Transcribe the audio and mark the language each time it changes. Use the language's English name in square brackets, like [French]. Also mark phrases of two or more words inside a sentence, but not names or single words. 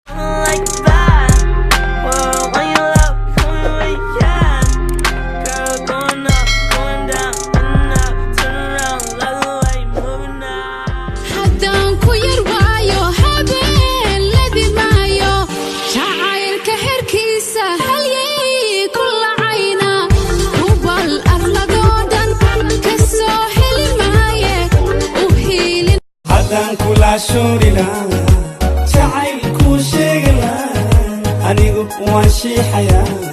[English] Like that. Whoa, when you love, when we can. Girl, going up, going down, and up, turn around, love away, moving on. [Somali] Haddaan ku yar waayo, habeen ladi maayo. Jacaylka xerkiisa, halyey ku lacayna. Hubal arladoo dhan ka soo heli maaye. U hiilin Haddaan kula shuuri lahaa, jacayl kuu sheegi lahaa, anigu waan shiixayaa.